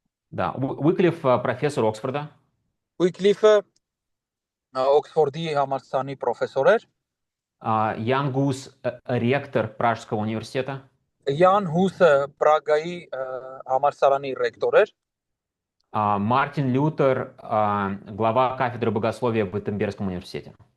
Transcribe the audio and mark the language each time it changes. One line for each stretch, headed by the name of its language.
Russian: Да, Уиклиф профессор Оксфорда.
Armenian: Ուիկլիֆը Օքսֆորդի համալսարանի պրոֆեսոր էր։
Russian: Ян Гус ректор Пражского университета.
Armenian: Յան Հուսը Պրագայի համալսարանի ռեկտոր էր։
Russian: Мартин Лютер глава кафедры богословия в Виттенбергском университете.